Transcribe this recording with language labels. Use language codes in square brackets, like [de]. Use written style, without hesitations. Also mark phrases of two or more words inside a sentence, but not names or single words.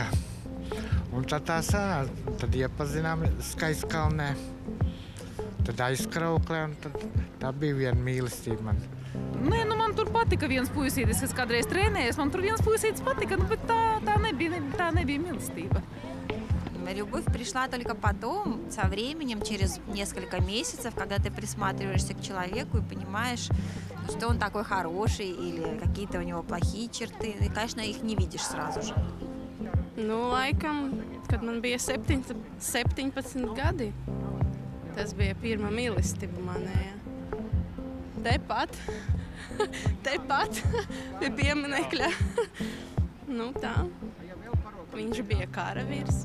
[lv] Un tad tā sanāca, tad iepazinām Skaistkalnē, tad aizkrauklē, un tad tā bija viena mīlestība man. Nē, man tur patika viens puisītis, kas kādreiz trenējies, man tur viens puisītis patika, bet tā nebija mīlestība. [ru] Любовь пришла только потом, со временем, через несколько месяцев, когда ты присматриваешься к человеку и понимаешь, что он такой хороший или какие-то у него плохие черты. И, конечно, их не видишь сразу же. [lv] Nu, laikam, kad man bija 17 gadi. Tas bija pirmā mīlestība manējā. Tepat pie pieminekļa. Nu tā, viņš bija karavīrs.